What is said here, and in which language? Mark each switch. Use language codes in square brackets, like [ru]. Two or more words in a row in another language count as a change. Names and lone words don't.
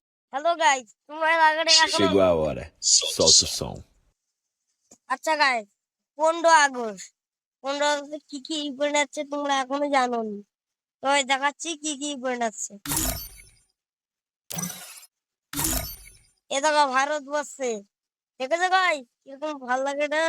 [en] hello guys, [bn] তোমরা এর আগে এখনো [pt] Chegou a hora. Solta o som. [bn] আচ্ছা গাইস, 15 আগস্ট 15 আগস্টে কি কি ইভেন্ট আছে তোমরা এখনো জানোনি। তো এই দেখাচ্ছি কি কি ইভেন্ট আছে। এ দেখো ভারতবর্ষে, দেখেছো গাইস কিরকম ভালো লাগে না?